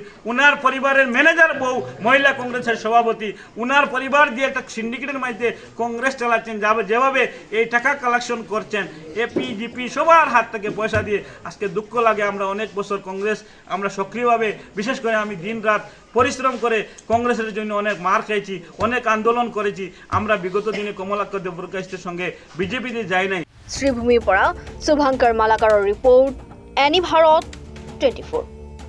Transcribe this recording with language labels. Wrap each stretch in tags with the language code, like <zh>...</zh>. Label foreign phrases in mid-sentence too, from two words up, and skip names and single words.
<bn>উনার পরিবারের ম্যানেজার বউ মহিলা কংগ্রেসের সভাপতি, উনার পরিবার দিয়ে একটা সিন্ডিকেটের মাধ্যমে কংগ্রেস চালাচ্ছেন, যেভাবে এই টাকা কালেকশন করছেন এপি জিপি সবার হাত থেকে পয়সা দিয়ে। আজকে দুঃখ লাগে, আমরা অনেক বছর কংগ্রেস আমরা সক্রিয়ভাবে, বিশেষ করে আমি দিন রাত পরিশ্রম করে কংগ্রেসের জন্য অনেক মার খেয়েছি, অনেক আন্দোলন করেছি। আমরা বিগত দিনে কমলাক্ষ দেবপ্রকাশের সঙ্গে বিজেপিতে যাই নাই।</bn> <as>শ্রীভূমিৰ পৰা শুভঙ্কৰ মালাকাৰৰ ৰিপৰ্ট, এনি ভাৰত 24।</as>